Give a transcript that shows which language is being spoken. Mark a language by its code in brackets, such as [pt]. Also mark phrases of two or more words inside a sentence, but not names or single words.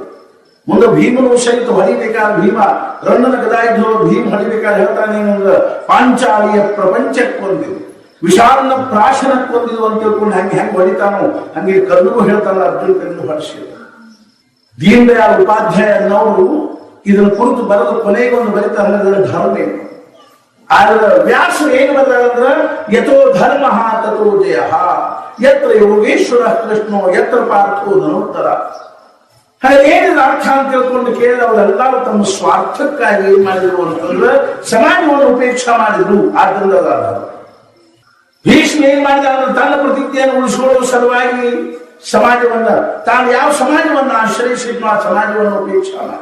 [kn] ಮುಂದೆ ಭೀಮನು ಸಹಿತ ಹೊಡಿಬೇಕಾದ ಭೀಮ ರನ್ನನ ಗದಾಯುದ್ಧ ಭೀಮ ಹೊಡಿಬೇಕಾದ್ರೆ ಹೇಳ್ತಾನೆ ಏನು ಅಂದ್ರೆ ಪಾಂಚಾಲಿಯ ಪ್ರಪಂಚಕ್ಕೆ ಹೊಂದಿದ್ದು ವಿಷಾನ್ನ ಪ್ರಾಶನಕ್ಕೆ ಹೊಂದಿದ್ದು ಅಂತ ತಿಳ್ಕೊಂಡು ಹೆಂಗೆ ಹೊಡಿತಾನೋ ಹಂಗೆ ಕರ್ಣಗೂ ಹೇಳ್ತಾನ ಅರ್ಜುನ ಕಣ್ಣು ಹೊಡಿಸಿ. ದೀನ್ ದಯಾಳ್ ಉಪಾಧ್ಯಾಯ ಅನ್ನೋರು ಇದನ್ನು ಕುರಿತು ಬರೆದು ಕೊನೆಗೊಂದು ಬರೀತಾ ಹಂಗಂದ್ರೆ ಧರ್ಮ ಏನು. ಆದ್ರೆ ವ್ಯಾಸ ಏನು ಬರೆದಾರಂದ್ರ [sa] ಯಥೋ ಧರ್ಮ ತಥೋ ಜಯ, ಯತ್ರ ಯೋಗೇಶ್ವರ ಕೃಷ್ಣೋ ಯತ್ರ ಪಾರ್ಥೋ ಧನೋತ್ತರ. [kn] ಏನಿದೆ ಅರ್ಥ ಅಂತ ತಿಳ್ಕೊಂಡು ಕೇಳಿದ ಅವರೆಲ್ಲರೂ ತಮ್ಮ ಸ್ವಾರ್ಥಕ್ಕಾಗಿ ಏನ್ ಮಾಡಿದ್ರು ಅಂತಂದ್ರೆ ಸಮಾಜವನ್ನು ಉಪೇಕ್ಷೆ ಮಾಡಿದ್ರು. ಆದ್ರಿಂದ ಭೀಷ್ಮ ಏನ್ ಮಾಡಿದ ಅಂದ್ರೆ ತನ್ನ ಪ್ರತಿಜ್ಞೆಯನ್ನು ಉಳಿಸಿಕೊಳ್ಳುವ ಸಲುವಾಗಿ ಸಮಾಜವನ್ನ ತಾನು ಯಾವ ಸಮಾಜವನ್ನ ಆಶ್ರಯಿಸಿದ್ನೋ ಆ ಸಮಾಜವನ್ನು ಉಪೇಕ್ಷೆ ಮಾಡಿ.